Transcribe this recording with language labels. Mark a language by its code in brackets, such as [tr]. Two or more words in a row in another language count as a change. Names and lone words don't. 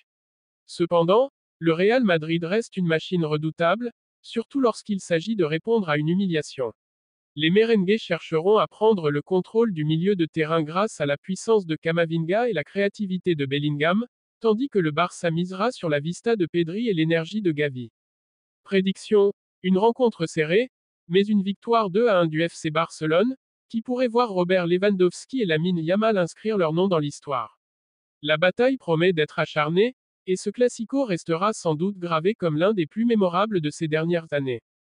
[fr] Cependant, le Real Madrid reste une machine redoutable, surtout lorsqu'il s'agit de répondre à une humiliation. Les merengues chercheront à prendre le contrôle du milieu de terrain grâce à la puissance de Camavinga et la créativité de Bellingham, tandis que le Barça misera sur la vista de Pedri et l'énergie de Gavi. Prédiction. Une rencontre serrée, mais une victoire 2-1 du FC Barcelone, qui pourrait voir Robert Lewandowski et Lamine Yamal inscrire leur nom dans l'histoire. La bataille promet d'être acharnée, et ce classico restera sans doute gravé comme l'un des plus mémorables de ces dernières années.